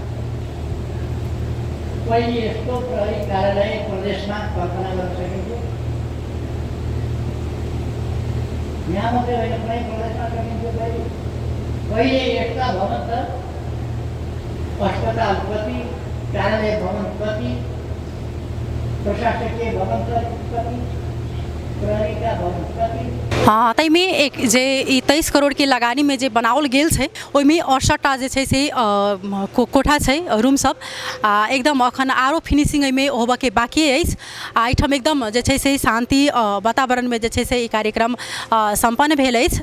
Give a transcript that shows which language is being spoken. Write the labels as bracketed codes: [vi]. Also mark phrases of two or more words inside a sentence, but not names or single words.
[ne] पहिले यस्तो प्रहरी कार्यालय प्रदेशमा कल्पना गर्न सकिन्थ्यो, यहाँ मात्रै होइन कुनै प्रदेशमा सकिन्थ्यो। पहिले यस्ता भवन त अस्पताल कति, कार्यालय भवन कति, प्रशासकीय भवन कति, प्रहरी का भवन कति। [mai] हाँ, तई में एक जे 23 करोड़ के लगानी में जे बनाओल गेल छै ओहिमे 68टा जे छै से कोठा छै रूम सब एकदम अखन आरो फिनिशिंग में होबे के बाकी अछि एहिठाम एकदम जे छै से शांति वातावरण में जे छै से ई कार्यक्रम संपन्न भेल अछि।